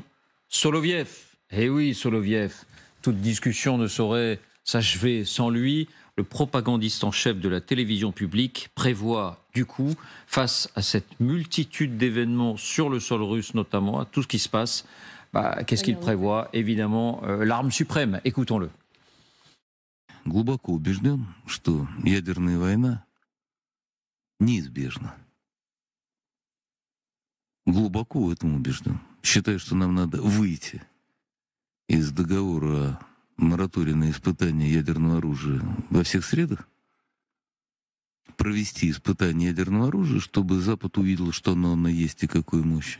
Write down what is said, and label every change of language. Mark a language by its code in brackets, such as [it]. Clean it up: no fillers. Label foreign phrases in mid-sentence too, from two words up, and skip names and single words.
[fr] Soloviev, eh oui Soloviev, toute discussion ne saurait s'achever sans lui. Le propagandiste en chef de la télévision publique prévoit du coup, face à cette multitude d'événements sur le sol russe notamment, à tout ce qui se passe, qu'est-ce qu'il prévoit? Évidemment, l'arme suprême. Écoutons-le. [ru] Глубоко убежден, что ядерная война неизбежна. Глубоко в этом убежден. Считаю, что нам надо выйти из договора о моратории на испытание ядерного оружия во всех средах, провести испытание ядерного оружия, чтобы Запад увидел, что оно есть и какой мощи.